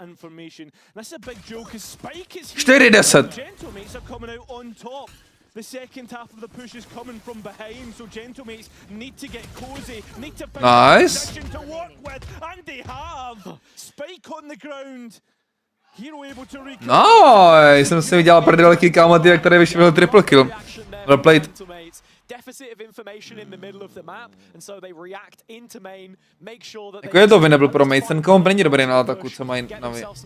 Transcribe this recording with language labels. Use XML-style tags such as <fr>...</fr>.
<en>information. That's a big joke because Spike is 4-10. Gentlemates are coming out on top. The second half of the push is coming from behind, so Gentlemates need to get cozy, need to find a Nice. position to work with, and they have. Spike on the ground. Hero able to recover.</en> <cs>Nice, jsem si udělal prdelky kámo, ty, který vyšel triple kill.</cs> <en>Well played. Deficit of information in the middle of the map, and so they react into main, make sure that</en> <cs>Jako je to winnable pro Mates, ten komp není dobrý na ataku, co mají NAVI.</cs>